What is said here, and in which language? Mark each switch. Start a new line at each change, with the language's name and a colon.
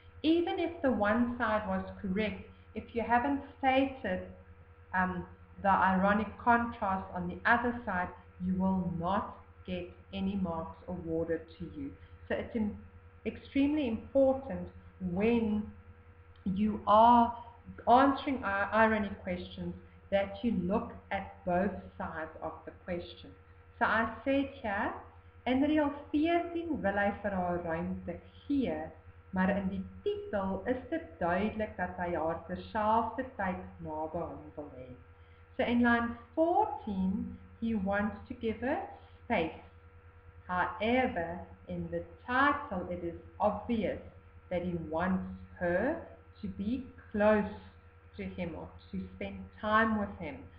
English: Even if the one side was correct, if you haven't stated the ironic contrast on the other side, you will not get any marks awarded to you. So it's extremely important when you are answering irony questions that you look at both sides of the question. So I said here,
Afrikaans: in reël 14 wil hy vir haar ruimte gee, maar in die titel is dit duidelik dat hy haar terselfdertyd naby hom wil hê.
English: So in line 14, he wants to give her space. However, in the title, it is obvious that he wants her to be close to him or to spend time with him.